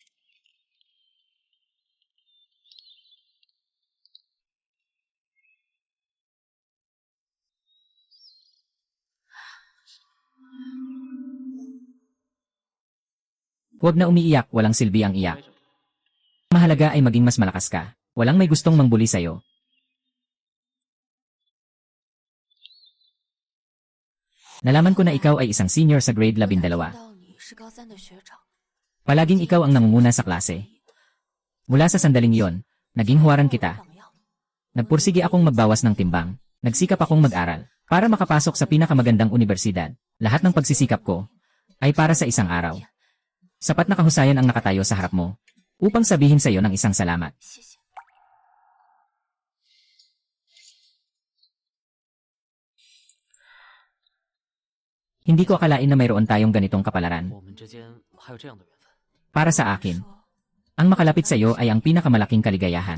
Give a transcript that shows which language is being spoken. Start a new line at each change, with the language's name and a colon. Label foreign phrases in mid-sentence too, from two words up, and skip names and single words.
Filipino: Huwag na umiiyak, walang silbi ang iyak. Mahalaga ay maging mas malakas ka. Walang may gustong mangbuli sa'yo. Nalaman ko na ikaw ay isang senior sa grade 12.
Chinese: 听到你是高三的学长。
Filipino: Palaging ikaw ang nangunguna sa klase. Mula sa sandaling iyon, naging huwaran kita.
Chinese: 榜样。
Filipino: Nagpursige akong magbawas ng timbang. Nagsikap akong mag-aral para makapasok sa pinakamagandang universidad. Lahat ng pagsisikap ko ay para sa isang araw. Sapat na kahusayan ang nakatayo sa harap mo upang sabihin sa iyo ng isang salamat.
Chinese: 谢谢。
Filipino: Hindi ko akalain na mayroon tayong ganitong kapalaran.
Chinese: 我们之间还有这样的缘分。
Filipino: Para sa akin,
Chinese: 说
Filipino: ang makalapit sa iyo ay ang pinakamalaking kaligayahan.